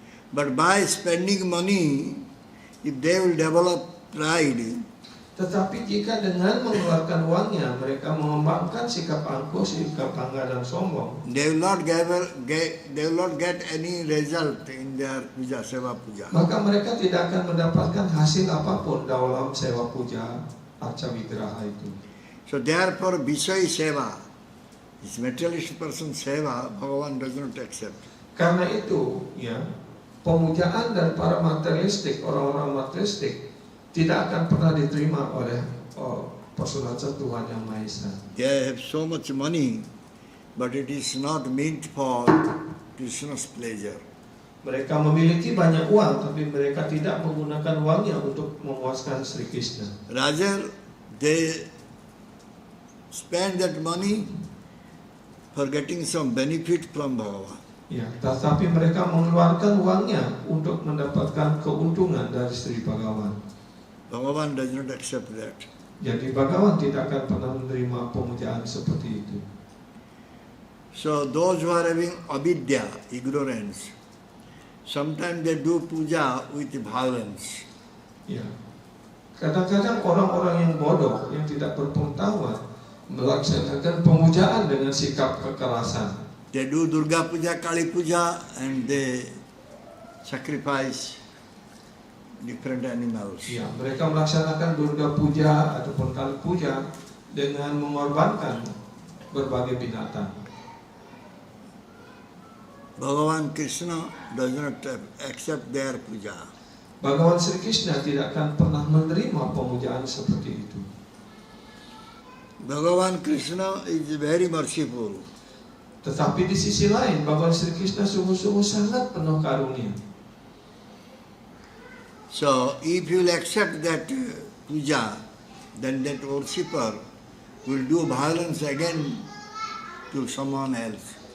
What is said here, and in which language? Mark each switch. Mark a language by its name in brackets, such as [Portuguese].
[English] But by spending money, if they will develop pride, [Indonesian] Tetapi jika dengan mengeluarkan uangnya mereka mengembangkan sikap angkuh, sikap bangga dan sombong, [English] they will not get any result in their puja, seva puja. [Indonesian] maka mereka tidak akan mendapatkan hasil apapun dalam sewa puja arca vigraha itu. [English] So therefore, Vishay seva, this materialist person seva, Bhagavan does not accept. [Indonesian] Karena itu, ya, pemujaan dari para materialistik, orang-orang materialistik tidak akan pernah diterima oleh persaudaraan Tuhan Yang Maha Esa. [English] They have so much money, but it is not meant for Krishna's pleasure. [Indonesian] Mereka memiliki banyak uang, tapi mereka tidak menggunakan uangnya untuk memuaskan Sri Krishna. [English] Rather, they spend that money for getting some benefit from Bhagavan. [Indonesian] Ya, tetapi mereka mengeluarkan uangnya untuk mendapatkan keuntungan dari Sri Bhagavan. [English] Bhagavan does not accept that. [Indonesian] Jadi Bhagawan tidak akan pernah menerima pemujaan seperti itu. [English] So those who are having avidya, ignorance, sometimes they do puja with violence. [Indonesian] Ya. Kadang-kadang orang-orang yang bodoh, yang tidak berpengetahuan, melaksanakan pemujaan dengan sikap kekerasan. [English] They do Durga Puja, Kali Puja, and they sacrifice different animals. [Indonesian] Ya, mereka melaksanakan Durga Puja ataupun Kali Puja dengan mengorbankan berbagai binatang. [English] Bhagavan Krishna does not accept their puja. [Indonesian] Bhagawan Sri Krishna tidak akan pernah menerima pemujaan seperti itu. [English] Bhagavan Krishna is very merciful. [Indonesian] Tetapi di sisi lain, Bhagawan Sri Krishna sungguh-sungguh sangat penuh karunia. [English] So, if you will accept that puja, then that worshipper will do violence again to someone else.